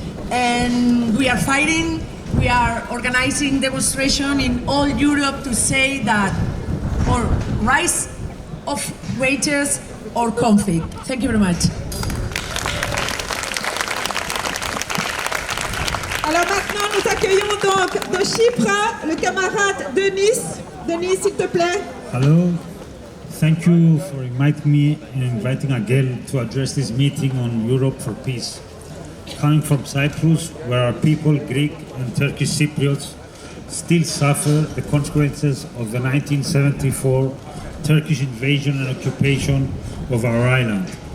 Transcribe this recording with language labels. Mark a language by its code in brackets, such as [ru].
[en] And we are fighting. We are organizing demonstration in all Europe to say that, or rise of wages or conflict. Thank you very much. [fr] Alors maintenant, nous accueillons donc de Chypre le camarade Denis. Denis, s'il te plaît. [en] Hello. Thank you for inviting me and inviting Agel to address this meeting on Europe for peace. Coming from Cyprus, where our people, Greek and Turkish Cypriots, still suffer the consequences of the 1974 Turkish invasion and occupation of our island.